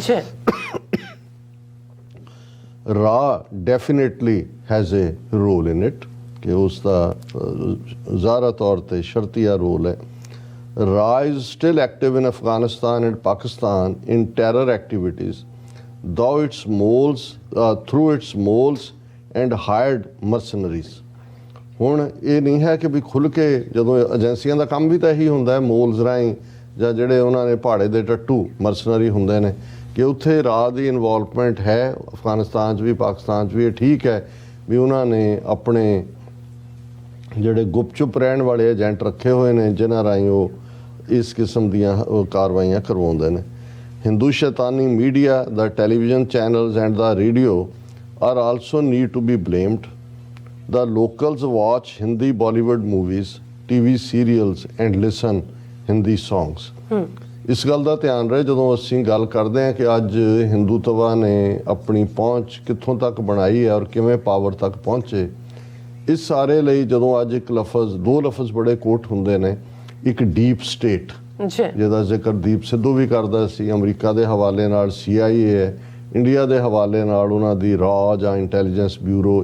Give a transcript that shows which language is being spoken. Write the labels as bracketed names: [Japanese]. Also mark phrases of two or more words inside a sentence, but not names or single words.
[English] RAW definitely has a role in it, [Punjabi] ਕਿ ਉਸ ਦਾ ਜ਼ਾਹਰਾ ਤੌਰ 'ਤੇ ਸ਼ਰਤੀਆ ਰੋਲ ਹੈ। [English] RAW is still active in Afghanistan and Pakistan in terror activities though its moles through its moles and hired mercenaries. [Punjabi] ਹੁਣ ਇਹ ਨਹੀਂ ਹੈ ਕਿ ਵੀ ਖੁੱਲ੍ਹ ਕੇ, ਜਦੋਂ ਏਜੰਸੀਆਂ ਦਾ ਕੰਮ ਵੀ ਤਾਂ ਇਹੀ ਹੁੰਦਾ ਹੈ ਮੋਲਸ ਰਾਹੀਂ, ਜਾਂ ਜਿਹੜੇ ਉਹਨਾਂ ਨੇ ਪਹਾੜੇ ਦੇ ਟੱਟੂ ਮਰਸਨਰੀ ਹੁੰਦੇ ਨੇ, ਕਿ ਉੱਥੇ ਰਾਹ ਦੀ ਇਨਵੋਲਵਮੈਂਟ ਹੈ ਅਫਗਾਨਿਸਤਾਨ 'ਚ ਵੀ ਪਾਕਿਸਤਾਨ 'ਚ ਵੀ। ਇਹ ਠੀਕ ਹੈ ਵੀ ਉਹਨਾਂ ਨੇ ਆਪਣੇ ਜਿਹੜੇ ਗੁਪਚੁਪ ਰਹਿਣ ਵਾਲੇ ਏਜੰਟ ਰੱਖੇ ਹੋਏ ਨੇ ਜਿਨ੍ਹਾਂ ਰਾਹੀਂ ਉਹ ਇਸ ਕਿਸਮ ਦੀਆਂ ਕਾਰਵਾਈਆਂ ਕਰਵਾਉਂਦੇ ਨੇ। [English] Hindu Shaitani media, the television channels and the radio are also need to be blamed. The locals watch Hindi Bollywood movies, TV serials and listen Hindi songs. [Punjabi] ਇਸ ਗੱਲ ਦਾ ਧਿਆਨ ਰਹੇ ਜਦੋਂ ਅਸੀਂ ਗੱਲ ਕਰਦੇ ਹਾਂ ਕਿ ਅੱਜ ਹਿੰਦੂਤਵਾ ਨੇ ਆਪਣੀ ਪਹੁੰਚ ਕਿੱਥੋਂ ਤੱਕ ਬਣਾਈ ਹੈ ਔਰ ਕਿਵੇਂ ਪਾਵਰ ਤੱਕ ਪਹੁੰਚੇ। ਇਸ ਸਾਰੇ ਲਈ ਜਦੋਂ ਅੱਜ ਇੱਕ ਲਫ਼ਜ਼, ਦੋ ਲਫ਼ਜ਼ ਬੜੇ ਕੋਟ ਹੁੰਦੇ ਨੇ, ਇੱਕ [English] deep state [Punjabi] ਜਿਹਦਾ ਜ਼ਿਕਰ ਦੀਪ ਸਿੱਧੂ ਵੀ ਕਰਦਾ ਸੀ, ਅਮਰੀਕਾ ਦੇ ਹਵਾਲੇ ਨਾਲ CIA ਹੈ, ਇੰਡੀਆ ਦੇ ਹਵਾਲੇ ਨਾਲ ਉਹਨਾਂ ਦੀ ਰਾ ਜਾਂ ਇੰਟੈਲੀਜੈਂਸ ਬਿਊਰੋ।